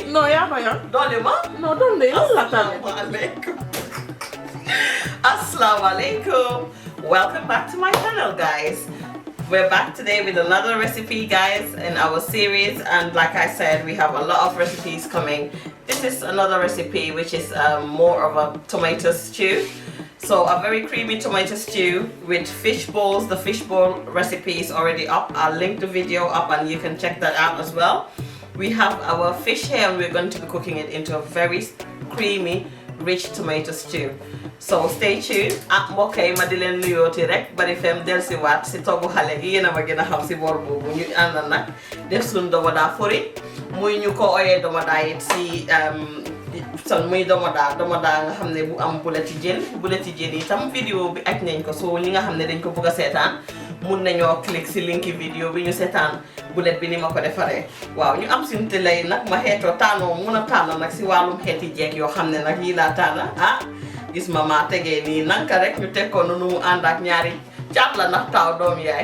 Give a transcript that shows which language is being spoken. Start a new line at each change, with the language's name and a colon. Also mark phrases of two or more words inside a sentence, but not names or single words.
Wolof: yaa ko yor. Dolli ma. non doon de yow la tamit.
Arabic: Assalamu alaikum.
English: Welcome back to my channel, guys. We're back today with another recipe, guys, in our series, and like I said, we have a lot of recipes coming. This is another recipe which is more of a tomato stew. So a very creamy tomato stew with fish balls. The fish ball recipe is already up. I'll link the video up and you can check that out as well. We have our fish here and we're going to be cooking it into a very creamy, rich tomato stew. So stay tuned.
Wolof: Okay, ma di len nuyooti rek Barrifemme delsi waat si toggu xale gi yéena ma gën a xam si boor boobu ñu ànd nag def suñu domada fori muy ñu ko oyee domada it si son muy domada nga xam ne bu am bulleti jën yi tam vidéo bi aj nañ ko so ñi nga xam ne dañ ko bëgg a seetaan mun nañoo click si linki vidéo bi ñu seetaan bullet bi ni ma ko defaree waaw ñu am suñu télé nag ma xeetoo taanoo mun a tànn nag si wàllum xeeti jeeg yoo xam ne nag yii laa tànn gis ma tegee nii nanka rek ñu teg ko nu mu ànd ak ñaari caat la ndax taw doom yaay.